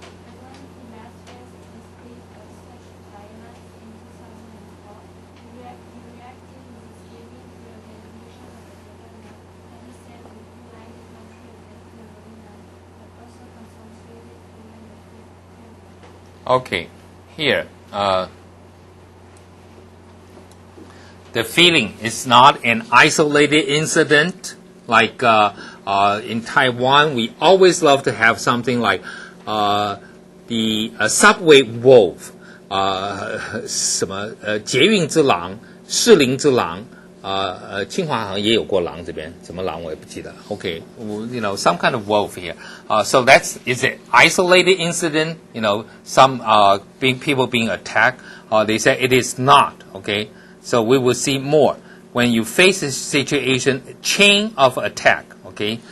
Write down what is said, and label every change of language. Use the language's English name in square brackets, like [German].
[English] According to last year's state of such violence in 2004, he reacted with giving to the organization of the government, and he said we unite the country against terrorism, but also consolidated freedom of people. Okay, here. The feeling is not an isolated incident. Like in Taiwan, we always love to have something like the subway wolf, [Chinese] 什么捷运之狼、士林之狼，清华好像也有过狼这边，什么狼我也不记得。 [English] Okay, you know, some kind of wolf here. So is it isolated incident? You know, some people being attacked. They say it is not. Okay, so we will see more. When you face this situation, chain of attack, okay?